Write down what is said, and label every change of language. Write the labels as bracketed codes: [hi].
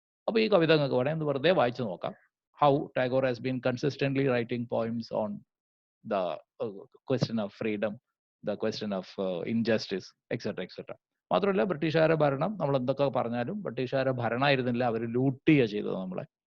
[ml] അപ്പൊ ഈ കവിത നിങ്ങൾക്ക് വേണമെങ്കിൽ വെറുതെ വായിച്ചു നോക്കാം. [en] How Tagore has been consistently writing poems on the question of freedom, the question of injustice, etc. etc. [ml] മാത്രമല്ല ബ്രിട്ടീഷുകാരുടെ ഭരണം നമ്മൾ എന്തൊക്കെ പറഞ്ഞാലും ബ്രിട്ടീഷുകാരുടെ ഭരണമായിരുന്നില്ല, അവർ ലൂട്ട് ചെയ്യുക ചെയ്തത് നമ്മളെ.